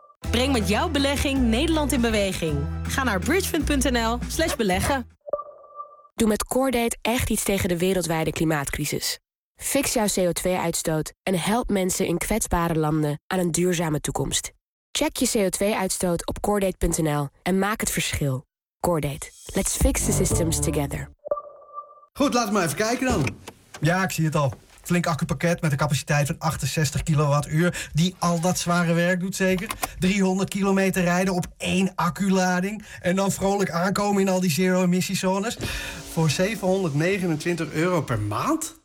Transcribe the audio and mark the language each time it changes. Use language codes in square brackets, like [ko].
[nl] Breng met jouw belegging Nederland in beweging. Ga naar bridgefund.nl/beleggen. Doe met CoreDate echt iets tegen de wereldwijde klimaatcrisis. Fix jouw CO2-uitstoot en help mensen in kwetsbare landen aan een duurzame toekomst. Check je CO2-uitstoot op CoreDate.nl en maak het verschil. CoreDate. [en] Let's fix the systems together. [nl] Goed, laat maar even kijken dan. Ja, ik zie het al. Flink accupakket met een capaciteit van 68 kWh... die al dat zware werk doet zeker. 300 kilometer rijden op 1 acculading... en dan vrolijk aankomen in al die zero-emissiezones... voor €729 per maand?